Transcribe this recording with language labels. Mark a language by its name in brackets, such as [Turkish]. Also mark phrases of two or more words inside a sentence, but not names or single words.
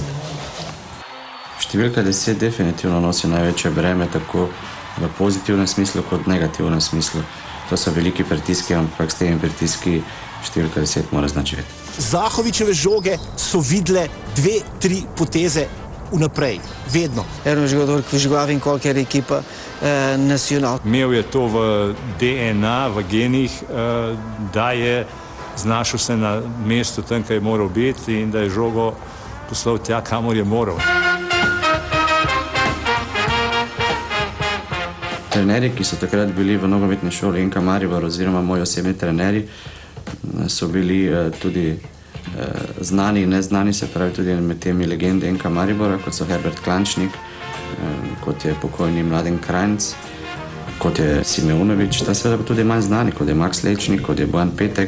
[Slovenian] Številka 10 definitivno nosi največje breme, tako v pozitivnem smislu kot v negativnem smislu. To so veliki pritiski, ampak s temi pritiski številka 10 mora značiti. Zahovićeve žoge so videle 2-3 poteze vnaprej, vedno. [Portuguese] Era um jogador que jogava em qualquer equipa nacional. [Slovenian] Imel je to v DNA, v genih, da je znašel se na mestu tam, kjer je moral biti in da je žogo poslal tja, kamor je moral. Trenerji, ki so takrat bili v nogometni šoli NK Maribor oziroma moji osebni trenerji, so bili tudi znani in neznani, se pravi tudi med temi legende NK Maribora, kot so Herbert Klančnik, kot je pokojni Mladen Krajnc, kot je Simeunovič, ta seveda tudi manj znani, kot je Max Lečnik, kot je Bojan Petek.